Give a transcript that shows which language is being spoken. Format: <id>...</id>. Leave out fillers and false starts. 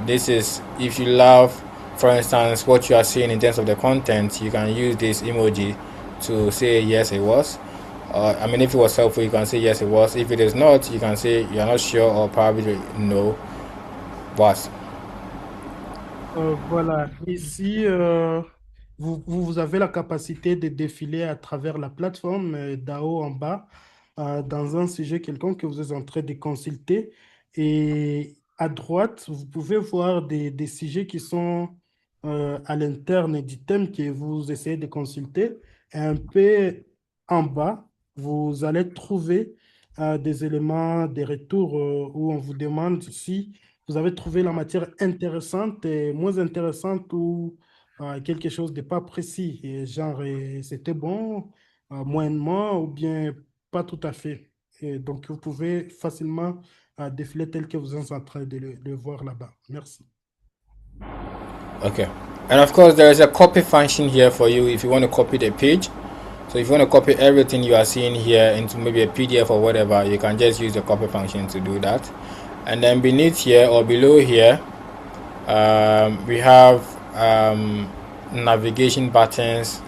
<en>This is if you love, for instance, what you are seeing in terms of the content, you can use this emoji to say yes it was. I mean, if it was helpful, you can say yes it was. If it is not, you can say you're not sure or probably no. Was.</en> <fr>Voilà, ici, vous avez la capacité de défiler à travers la plateforme d'en haut en bas dans un sujet quelconque que vous êtes en train de consulter. Et à droite, vous pouvez voir des sujets qui sont à l'interne du thème que vous essayez de consulter. Et un peu en bas, vous allez trouver des éléments de retour où on vous demande si vous avez trouvé la matière intéressante et moins intéressante ou quelque chose de pas précis, et genre c'était bon, moyennement ou bien pas tout à fait. Et donc vous pouvez facilement défiler tel que vous êtes en train de le voir là-bas. Merci.</fr> <en>Okay. And of course, there is a copy function here for you if you want to copy the page. So if you want to copy everything you are seeing here into maybe a PDF or whatever, you can just use the copy function to do that. And then beneath here or below here, we have navigation buttons.</en>